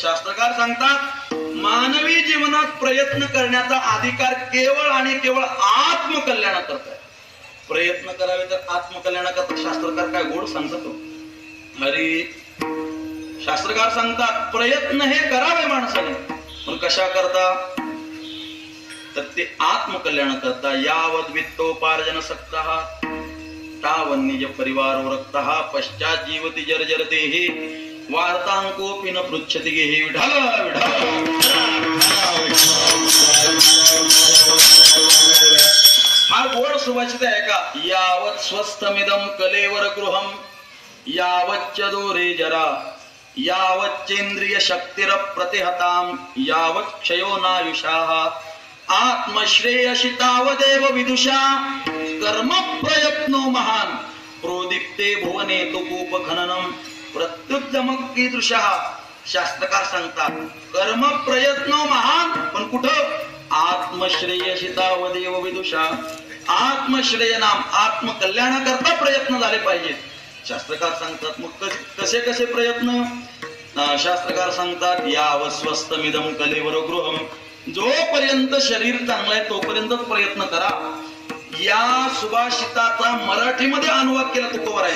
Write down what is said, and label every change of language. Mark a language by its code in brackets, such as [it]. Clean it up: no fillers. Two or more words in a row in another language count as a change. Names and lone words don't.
[mr] शास्त्रकार सांगतात, मानवी जीवनात प्रयत्न करण्याचा अधिकार केवळ आणि केवळ आत्मकल्याणाकरता आहे. प्रयत्न करावे तर आत्मकल्याणाकरता. शास्त्रकार काय गोड सांगतो. अरे शास्त्रकार सांगतात, प्रयत्न हे करावे माणसाने, पण कशा करता तर ते आत्मकल्याण करता. [sa] यावद वित्तोपार्जन सक्तः तावन् निज परिवारो रक्तः पश्चात जीवती जर्जरते हि वार्तांकोऽपि न पृच्छति हि. [mr] विठ्ठल विठ्ठल. हा गोड सुभाषित आहे का. [sa] यावत् स्वस्थमिदं कलेवर गृहं यावच्च दोरे जरा यावच्चेंद्रिय शक्तिर प्रतिहतां यावत् क्षयो नायुषाः आत्मश्रेयसि तावदेव विदुषा कर्म प्रयत्नो महान प्रोदीप्ते भुवने तु कूप खननम प्रत्युद्यमक कीदृशः. [mr] शास्त्रकार सांगतात [sa] कर्म प्रयत्नो महान [mr] पण कुठं [sa] आत्मश्रेयसि तावदेव विदुषा. [mr] आत्मश्रेय नाम आत्मकल्याणाकरता प्रयत्न झाले पाहिजेत. शास्त्रकार सांगतात मग कसे कसे प्रयत्न. शास्त्रकार सांगतात [sa] यावत् स्वस्थमिदं कलेवर गृहं. [mr] जोपर्यंत शरीर चांगलं आहे तोपर्यंतच प्रयत्न करा. या सुभाषिताचा मराठीमध्ये अनुवाद केला तुकोबारायांनी.